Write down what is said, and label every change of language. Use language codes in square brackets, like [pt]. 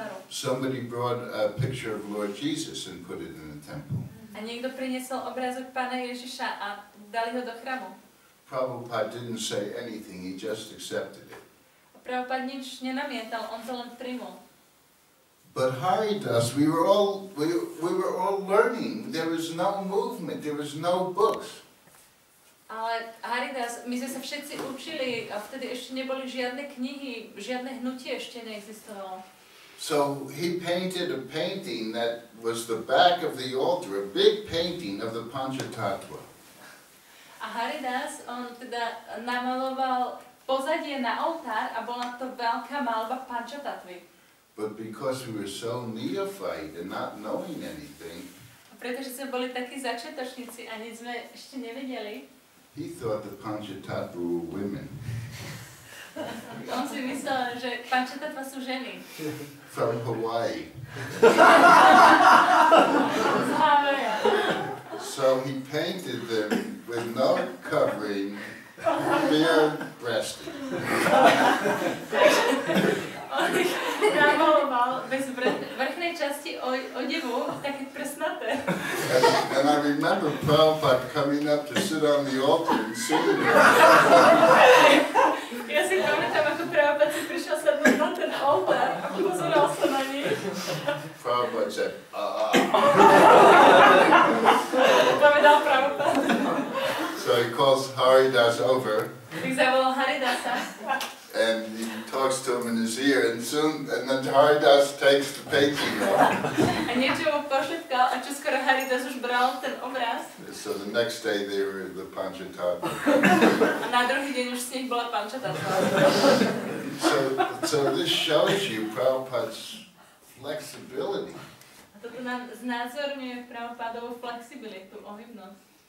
[en] Somebody brought a picture of Lord Jesus and put it in the temple. [sk] A niekto priniesol obrázok Pána Ježiša a dali ho do chramu. [en] Prabhupada didn't say anything, he just accepted it. [sk] A Prabhupada nič nenamietal, on to len prijmul. [en] But Haridas, we were all learning. There was no movement, there was no books. [sk] Ale Haridas, my sme sa všetci učili a vtedy ešte neboli žiadne knihy, žiadne hnutie ešte neexistovalo. [en] So he painted a painting that was the back of the altar, a big painting of the Panchatattva. [sk] A Haridas, on teda namaloval pozadie na oltár a bola to veľká malba Panchatattwy. [en] But because we were so neophyte and not knowing anything, [sk] pretože sme boli takí začiatočníci a nič sme ešte nevedeli, [en] he thought the Panchatattva were women. [sk] On si myslel, že Panchatattva sú ženy. [en] From Hawaii. [sk] Z Havaja. [en] So he painted them with no covering, bare-breasted. [sk] On ich namaloval bez vrchnej časti odevu, také prsnaté. [en] And I remember Prabhupada coming up to sit on the altar and sing. [sk] Ja si pamätám, ako Prabhupada si prišiel sadnúť na ten oltár a pozeral sa na nich. [en] Prabhupada said, [sk] Povedal Prabhupada. [en] So he calls Haridas over. [sk] Tak zavolal Haridasa. [en] And he talks to him in his ear, and then Haridas takes the painting off. [sk] A niečo mu pošepkal a čoskoro Haridas už bral ten obraz. [en] So the next day they were the Panchatattva. [sk] A na druhý deň už z nich bola Panchatattva. [en] So this shows you Prabhupada's flexibility. [sk] A toto nám znázorňuje Prabhupádovú flexibilitu, ohybnosť.